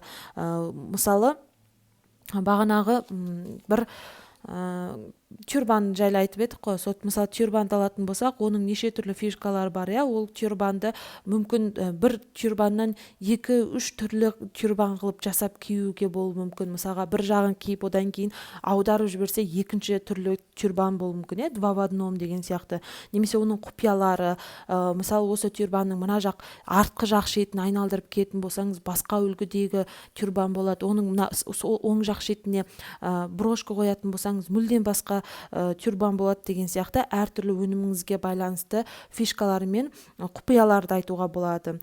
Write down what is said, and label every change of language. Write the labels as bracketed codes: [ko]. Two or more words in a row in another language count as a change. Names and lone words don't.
[kk] Мысалы, бағанағы бір тюрбан жайлы айтып едік қой. Мысалы тюрбанды алатын болсақ, оның неше түрлі фишкалары бар. Ол тюрбанды мүмкін бір тюрбаннан 2-3 түрлі тюрбан қылып жасап киюге болуы мүмкін. Мысалға бір жағын киіп, одан кейін аударып жіберсе екінші түрлі тюрбан болуы мүмкін, [ru] два в одном [kk] деген сияқты. Немесе оның құпиялары, мысалы осы тюрбанның мына жақ артқы жақ шетін айналдырып киетін болсаңыз, басқа үлгідегі тюрбан болады. Оның оң жақ шетіне брошка қоятын болсаңыз, мүлдем басқа тюрбан болады деген сияқты әртүрлі өніміңізге байланысты фишкалары мен құпияларды айтуға болады.